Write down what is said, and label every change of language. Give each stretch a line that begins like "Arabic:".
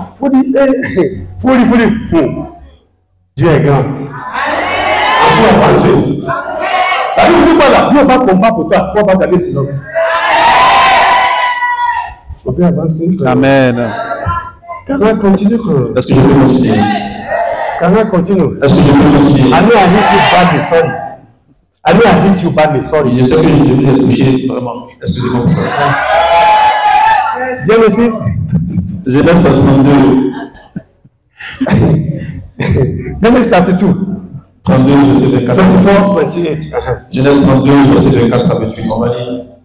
French: Il faut dire, faut dire. Dieu est grand. Il faut avancer. La Bible dit quoi là? Dieu va combattre pour toi. Pourquoi pas garder silence? On peut avancer. Amen.
English: Can I continue?
French: Est-ce que je peux continuer?
English: Can I continue?
French: Est-ce que je peux continuer?
English: I know I hit you badly, sorry. I know I hit you badly, sorry.
French: Je sais que je vous ai touché vraiment. Excusez-moi pour ça.
English: Genesis.
French: Genèse 32.
English: Genesis 32.
French: 32, verset 24. 24, 28. Genèse 32, verset 24 à 28. On va lire.